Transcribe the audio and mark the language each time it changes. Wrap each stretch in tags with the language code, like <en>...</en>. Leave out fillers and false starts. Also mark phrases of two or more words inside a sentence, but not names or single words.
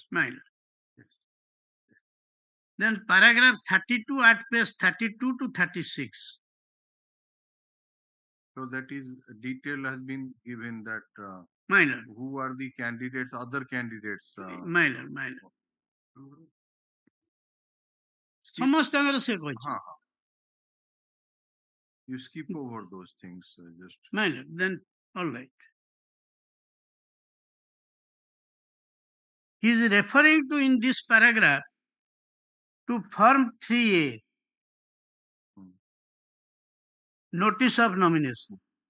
<en>My Lord. Then paragraph 32 at page 32 to 36. So that is detail has been given that My Lord. Who are the candidates, other candidates. My Lord, my Lord.</en> <or>ସମସ୍ତଙ୍କର ସେ କହିଛି.</or> <en>You skip over those things just. My Lord, then all right. He is referring to in this paragraph to Form 3A, Notice of Nomination.</en>